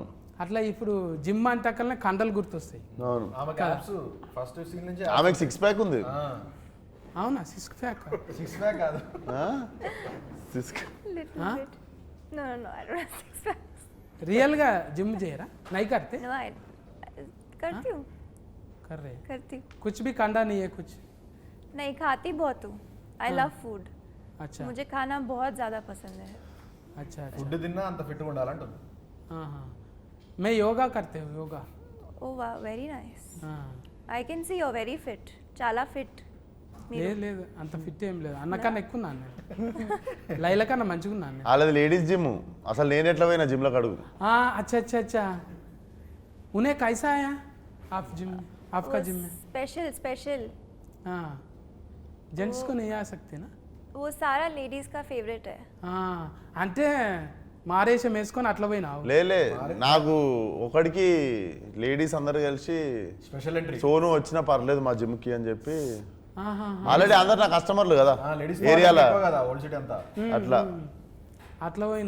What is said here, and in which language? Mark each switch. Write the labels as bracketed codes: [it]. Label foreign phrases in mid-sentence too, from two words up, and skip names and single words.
[te] అట్లా ఇప్పుడు జిమ్ అంటకల్నే కండలు గుర్తొస్తాయి. ఆమెకు 6 ప్యాక్ ఉంది. అవునా? 6 ప్యాక్ కాదు, రియల్గా జిమ్ చేయరా? [hi] నై करते? करती हूँ, कर रहे करती हूँ. कुछ भी कंडा नहीं है कुछ? नहीं, खाती बहुत हूँ. [en] I love food. [hi] अच्छा, मुझे खाना बहुत ज़्यादा पसंद है. अच्छा अच्छा. [te] ఫుడ్ తిన్నా అంత ఫిట్గా ఉండాలంటుంది. [hi] हाँ, मैं योगा करते हूँ, योगा. [en] Oh wow, very nice. हाँ. I can see you're very fit. [te] చాలా fit. లేదు అంత ఫిట్ ఏం లేదు, అన్నకన్నా ఎక్కువ ఉన్నాను నేను. లైల కన్నా మంచిగా ఉన్నాను నేను. వాళ్ళది [en] ladies gym. [te] అసలు నేను ఎట్లా పోయినా జిమ్లో అడుగు. [hi] अच्छा अच्छा अच्छा. उन्हें कैसा आया आप जिम में? आपका जिम में स्पेशल. हाँ, जेंट्स को नहीं आ सकते ना? वो सारा लेडीज का फेवरेट है. [te] అంటే మారేషం వేసుకొని అట్లా పోయినావు? లేలే, నాకు ఒకడికి లేడీస్ అందరు కలిసి [en] special entry [te] సోను వచ్చినా పర్లేదు మా జిమ్కి అని చెప్పి, ఆల్రెడీ అందరు నా కస్టమర్లు కదా లేడీస్ ఏరియాలో, ఓల్డ్ సిటీ అంతా. అట్లా పోయినా